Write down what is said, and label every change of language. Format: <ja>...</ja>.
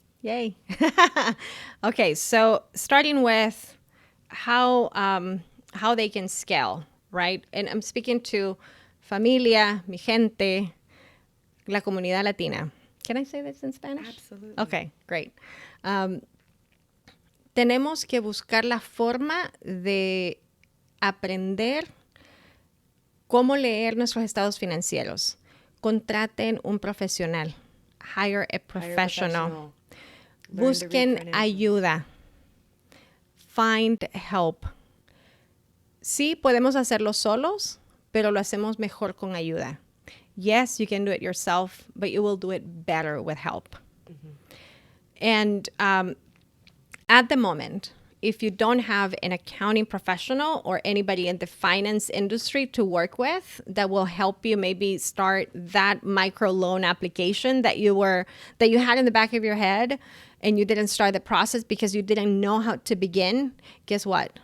<en>Yay. Okay, so starting with how they can scale, right? And I'm speaking to</en> <es>familia, mi gente, la comunidad latina.</es> <en>Can I say this in Spanish? Absolutely. Okay, great.</en> <es>Tenemos que buscar la forma de aprender cómo leer nuestros estados financieros. Contraten un profesional.</es> <en>Hire a professional.</en> <es>Busquen ayuda.</es> <en>Find help.</en> <es>Sí, podemos hacerlo solos, pero lo hacemos mejor con ayuda.</es> <en>Yes, you can do it yourself, but you will do it better with help. Mm-hmm. And at the moment, if you don't have an accounting professional or anybody in the finance industry to work with that will help you maybe start that micro loan application that you had in the back of your head and you didn't start the process because you didn't know how to begin, guess what?</en>